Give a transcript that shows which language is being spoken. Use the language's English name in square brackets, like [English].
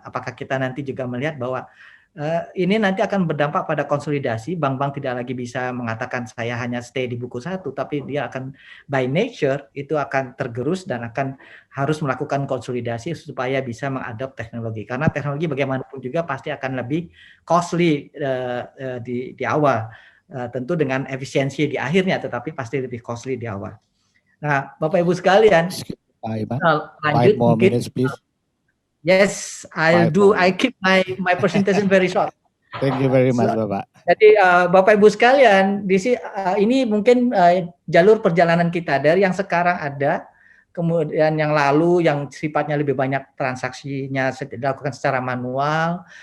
[Indonesian] Apakah kita nanti juga melihat bahwa ini nanti akan berdampak pada konsolidasi, bank-bank tidak lagi bisa mengatakan saya hanya stay di buku satu, tapi dia akan [English] by nature [Indonesian] itu akan tergerus dan akan harus melakukan konsolidasi supaya bisa mengadop teknologi. Karena teknologi bagaimanapun juga pasti akan lebih costly di awal, tentu dengan efisiensi di akhirnya, tetapi pasti lebih costly di awal. Nah, Bapak Ibu sekalian, lanjut mungkin. [English] Minutes, please. Yes, I'll do. I keep my presentation very short. Thank you very much, [Indonesian] Bapak. Jadi Bapak Ibu sekalian, ini mungkin jalur perjalanan kita dari yang sekarang ada, kemudian yang lalu yang sifatnya lebih banyak transaksinya dilakukan secara manual.